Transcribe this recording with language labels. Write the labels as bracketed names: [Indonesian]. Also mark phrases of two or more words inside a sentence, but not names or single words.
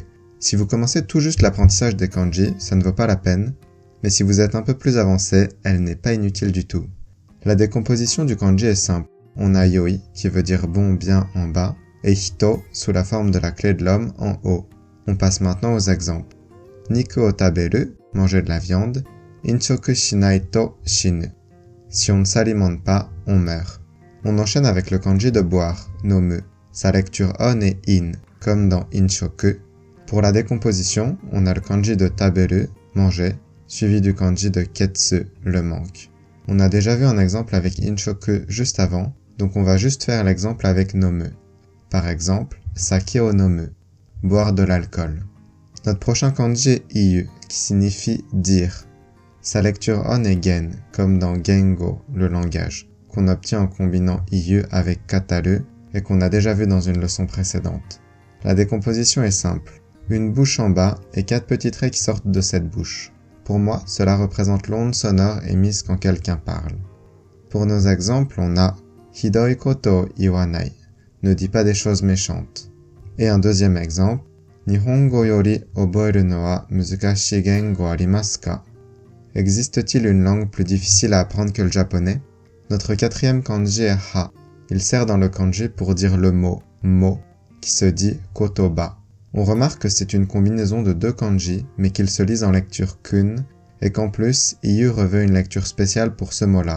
[French] Si vous commencez tout juste l'apprentissage des kanji, ça ne vaut pas la peine, mais si vous êtes un peu plus avancé, elle n'est pas inutile du tout. La décomposition du kanji est simple. On a yoi, qui veut dire bon, bien en bas, et hito, sous la forme de la clé de l'homme, en haut. On passe maintenant aux exemples. [Japanese] 肉を食べる, [French] manger de la viande, [Japanese] 飲食しないと死ぬ. [French] Si on ne s'alimente pas, on meurt. On enchaîne avec le kanji de boire, nomu. Sa lecture on est in, comme dans inshoku. Pour la décomposition, on a le kanji de taberu, manger, suivi du kanji de ketsu, le manque. On a déjà vu un exemple avec inshoku juste avant, donc on va juste faire l'exemple avec nomu. Par exemple, [Japanese] 酒を飲む, [French] boire de l'alcool. Notre prochain kanji est iyu, qui signifie dire. Sa lecture on est gen, comme dans gengo, le langage, qu'on obtient en combinant iyu avec kataru et qu'on a déjà vu dans une leçon précédente. La décomposition est simple. Une bouche en bas et 4 petits traits qui sortent de cette bouche. Pour moi, cela représente l'onde sonore émise quand quelqu'un parle. Pour nos exemples, on a [Japanese] ひどいこと言わない, [French] ne dis pas des choses méchantes. Et un deuxième exemple, [Japanese] 日本語より覚えるのは難しい言語ありますか? [French] Existe-t-il une langue plus difficile à apprendre que le japonais? Notre quatrième kanji est ha. Il sert dans le kanji pour dire le mot mo, qui se dit kotoba. On remarque que c'est une combinaison de 2 kanji, mais qu'ils se lisent en lecture kun, et qu'en plus, iyu revêt une lecture spéciale pour ce mot-là.